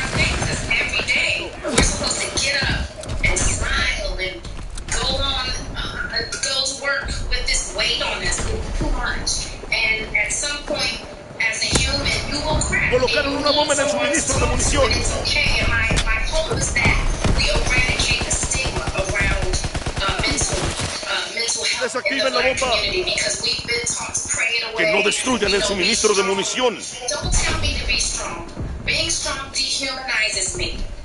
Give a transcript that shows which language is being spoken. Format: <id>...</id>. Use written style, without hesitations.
<en>We're supposed to get up and smile and go to work with this weight on us. It's too much. And at some point, as a human, you will crack.</en> <es>Colocaron una bomba en el suministro de munición.</es> <en>It's okay. And my hope is that we eradicate the stigma around mental health in the black community, because we've been taught to pray it away.</en> <es>Que no destruyan el suministro de munición.</es> <en>Don't tell me to be strong. Being strong dehumanizes me.</en>